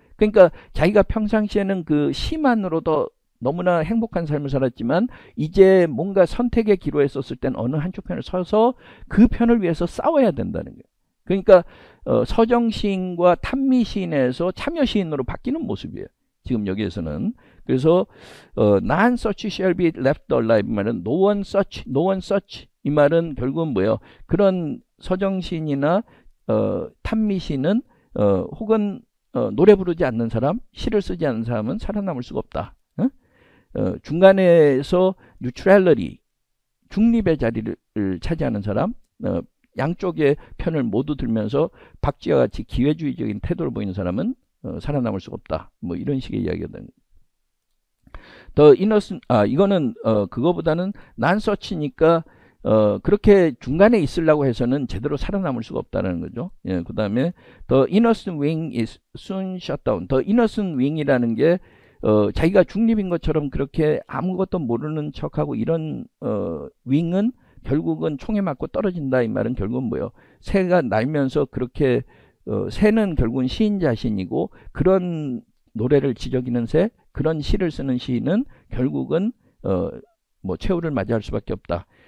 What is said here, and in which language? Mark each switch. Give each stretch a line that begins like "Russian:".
Korean: 그러니까 자기가 평상시에는 그 시만으로도 너무나 행복한 삶을 살았지만 이제 뭔가 선택의 기로에 섰을 땐 어느 한쪽 편을 서서 그 편을 위해서 싸워야 된다는 거예요. 그러니까 서정시인과 탐미시인에서 참여시인으로 바뀌는 모습이에요. 지금 여기에서는.
English: 그래서 none such shall be left alive 말은 no one such
Korean: 이 말은 결국은 뭐예요? 그런 서정시인이나 탐미시인은 혹은 노래 부르지 않는 사람, 시를 쓰지 않는 사람은 살아남을 수가 없다. 중간에서 neutrality, 중립의 자리를 차지하는 사람, 양쪽의 편을 모두 들면서 박쥐와 같이 기회주의적인 태도를 보이는 사람은 살아남을 수가 없다. 뭐 이런 식의 이야기가 되는. 더 innocent, 이거는 그거보다는 non such니까 그렇게 중간에 있으려고 해서는 제대로 살아남을 수가 없다는 거죠. 예, 그 다음에
English: the innocent wing is soon shut down.
Korean: the innocent wing이라는 게 자기가 중립인 것처럼 그렇게 아무것도 모르는 척하고 이런 윙은 결국은 총에 맞고 떨어진다. 이 말은 결국은 뭐예요? 새가 날면서 그렇게 새는 결국은 시인 자신이고 그런 노래를 지저귀는 새, 그런 시를 쓰는 시인은 결국은 뭐 최후를 맞이할 수밖에 없다.